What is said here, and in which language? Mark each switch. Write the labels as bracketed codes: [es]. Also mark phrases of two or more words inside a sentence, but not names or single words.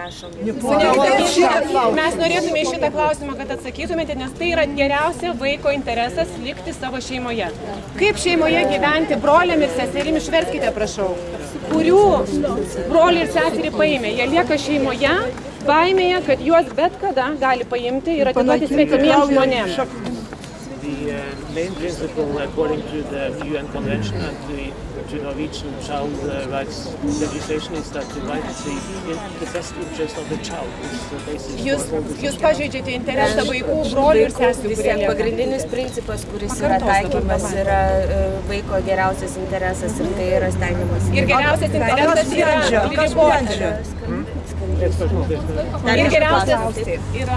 [lt] Mes norėtume į šitą klausimą, kad atsakytumėte, nes tai yra geriausia vaiko interesas likti savo šeimoje. Kaip šeimoje gyventi broliam ir seserim, išverskite, prašau, kurių broliai ir seserį paėmė. Jie lieka šeimoje, baimėje, kad juos bet kada gali paimti ir atiduoti svetimiems žmonėms. [en] The main principle, according to the UN Convention and to Norwegian child rights legislation, is that the right to the best interest of the child is the basis. [lt] Jūs pažeidžiate interesą vaikų, brolių ir seserių, kurie lieka. Pagrindinis principas, kuris yra taikymas, yra vaiko geriausias interesas ir tai yra stengiamas. Ir geriausias interesas yra riboti. Ir geriausias yra.